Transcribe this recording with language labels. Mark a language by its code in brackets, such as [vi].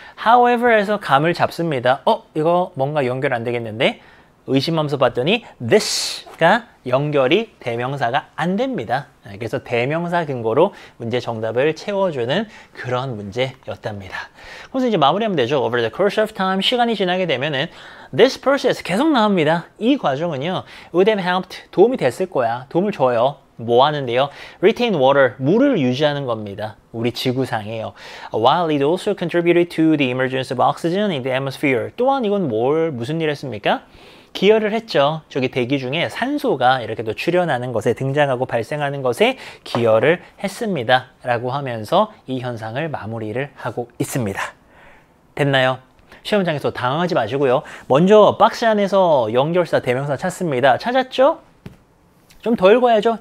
[ko] However에서 감을 잡습니다. 이거 뭔가 연결 안 되겠는데? 의심하면서 봤더니 this가 연결이 대명사가 안 됩니다. 그래서 대명사 근거로 문제 정답을 채워주는 그런 문제였답니다. 그래서 이제 마무리하면 되죠. [en] Over the course of time, [ko] 시간이 지나게 되면은 [en] this process [ko] 계속 나옵니다. 이 과정은요, [en] would have helped, [ko] 도움이 됐을 거야. 도움을 줘요. 뭐 하는데요? [en] Retain water, [ko] 물을 유지하는 겁니다. 우리 지구상에요. [en] While it also contributed to the emergence of oxygen in the atmosphere. [ko] 또한 이건 무슨 일 했습니까? 기여를 했죠. 저기 대기 중에 산소가 이렇게 또 출현하는 것에 등장하고 발생하는 것에 기여를 했습니다. 라고 하면서 이 현상을 마무리를 하고 있습니다. 됐나요? 시험장에서 당황하지 마시고요. 먼저 박스 안에서 연결사, 대명사 찾습니다. 찾았죠? 좀 더 읽어야죠.